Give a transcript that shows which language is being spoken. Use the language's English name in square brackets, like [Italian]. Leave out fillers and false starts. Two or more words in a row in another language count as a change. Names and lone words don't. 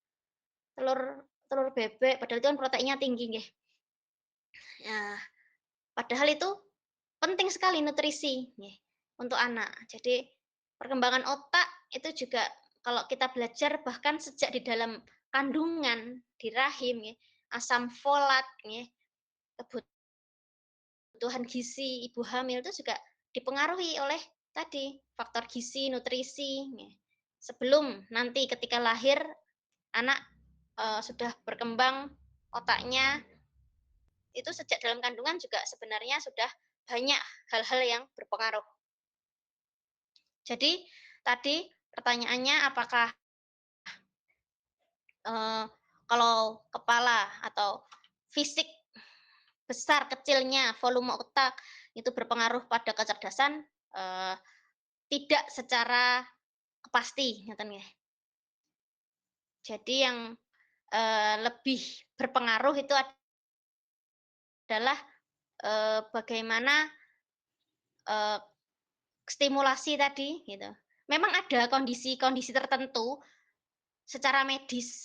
[Indonesian] Telur telur bebek padahal itu kan proteinnya tinggi nggih. Nah, padahal itu penting sekali nutrisi nggih untuk anak. Jadi perkembangan otak itu juga kalau kita belajar bahkan sejak di dalam kandungan di rahim nggih, asam folat nggih, kebutuhan gizi ibu hamil itu juga dipengaruhi oleh tadi faktor gizi, nutrisi nggih. Sebelum nanti ketika lahir anak sudah berkembang otaknya itu sejak dalam kandungan juga sebenarnya sudah banyak hal-hal yang berpengaruh. Jadi tadi pertanyaannya apakah kalau kepala atau fisik besar kecilnya volume otak itu berpengaruh pada kecerdasan tidak secara pasti, [Javanese] ngeten nggih. [Indonesian] Jadi yang lebih berpengaruh itu adalah bagaimana stimulasi tadi gitu. Memang ada kondisi-kondisi tertentu secara medis.